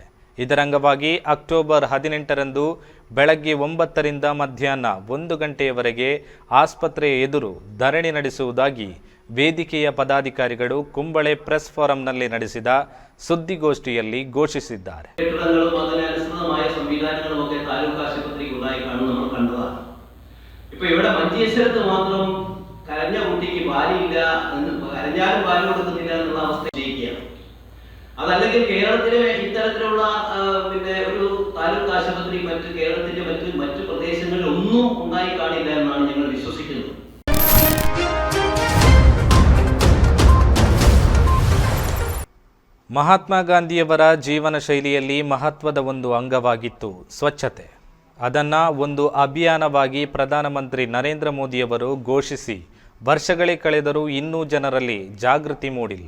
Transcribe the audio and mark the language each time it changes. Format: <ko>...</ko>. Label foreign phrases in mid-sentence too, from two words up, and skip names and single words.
<kn>ಇದರ ಅಂಗವಾಗಿ ಅಕ್ಟೋಬರ್ 18ರಂದು ಬೆಳಗ್ಗೆ 9ರಿಂದ ಮಧ್ಯಾಹ್ನ 1 ಗಂಟೆಯವರೆಗೆ ಆಸ್ಪತ್ರೆಯ ಎದುರು ಧರಣಿ ನಡೆಸುವುದಾಗಿ ವೇದಿಕೆಯ ಪದಾಧಿಕಾರಿಗಳು ಕುಂಬಳೆ ಪ್ರೆಸ್ ಫೋರಂನಲ್ಲಿ ನಡೆಸಿದ ಸುದ್ದಿಗೋಷ್ಠಿಯಲ್ಲಿ ಘೋಷಿಸಿದ್ದಾರೆ.</kn> <ml>ഇവിടെ മഞ്ചേശ്വരത്ത് മാത്രം കരഞ്ഞ കുട്ടിക്ക് പാലില്ല, കരഞ്ഞാലും പാല് കൊടുക്കുന്നില്ല എന്നുള്ള അവസ്ഥ ജയിക്കുകയാണ്. അതല്ലെങ്കിൽ കേരളത്തിലെ ഇത്തരത്തിലുള്ള ഒരു താലൂക്ക് ആശുപത്രി കേരളത്തിന്റെ മറ്റു പ്രദേശങ്ങളിൽ ഒന്നും ഉണ്ടായി കാണില്ല എന്നാണ് ഞങ്ങൾ വിശ്വസിക്കുന്നത്.</ml> <kn>ಮಹಾತ್ಮ ಗಾಂಧಿಯವರ ಜೀವನ ಶೈಲಿಯಲ್ಲಿ ಮಹತ್ವದ ಒಂದು ಅಂಗವಾಗಿತ್ತು ಸ್ವಚ್ಛತೆ. ಅದನ್ನು ಒಂದು ಅಭಿಯಾನವಾಗಿ ಪ್ರಧಾನಮಂತ್ರಿ ನರೇಂದ್ರ ಮೋದಿಯವರು ಘೋಷಿಸಿ ವರ್ಷಗಳೇ ಕಳೆದರೂ ಇನ್ನೂ ಜನರಲ್ಲಿ ಜಾಗೃತಿ ಮೂಡಿಲ್ಲ.</kn>